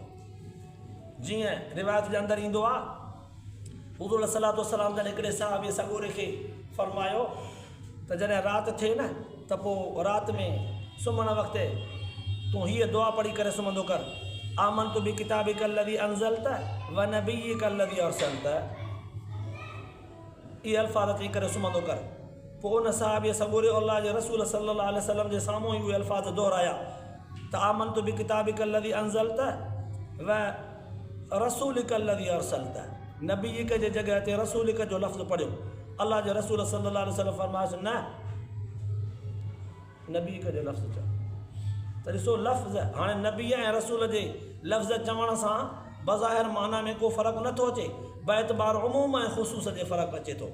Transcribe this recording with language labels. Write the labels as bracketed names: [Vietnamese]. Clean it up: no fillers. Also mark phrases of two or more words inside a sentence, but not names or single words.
[Sindhi] जीअं रिवायत जे अंदरि ईंदो आहे, हुज़ूर [Arabic] صلى الله عليه وسلم [Sindhi] जॾहिं हिकिड़े सहाबी सॻोरे खे फरमायो त जॾहिं राति थिए न त पोइ राति में सुम्हण वक़्तु तूं हीअ दुआ पढ़ी करे सुम्हंदो कर, [Arabic] آمنت بكتابك الذي أنزلت ونبيك الذي أرسلت, [Sindhi] इहे अल्फाज़ चई करे सुम्हंदो कर। पोइ उन सहाबीअ सॻोरे अल्लाह जे रसूल [Arabic] صلى الله عليه وسلم [Sindhi] जे साम्हूं ई उहे अल्फाज़ दोहराया त [Arabic] آمنت بكتابك الذي أنزلت ورسولك الذي أرسلت, [Sindhi] नबिय्यिक जे जॻह ते रसूलिक जो लफ़्ज़ पढ़ियो। अल्लाह जे रसूल [Arabic] صلى الله عليه وسلم [Sindhi] फरमायोसि न, नबीक जो लफ़्ज़ चओ। त ॾिसो लफ़्ज़, हाणे नबी ऐं रसूल जे लफ़्ज़ चवण सां बज़ाहिर माना में को फ़र्क़ु नथो अचे, बेतबार उमूम ऐं ख़ुसूस जे फ़र्क़ु अचे थो।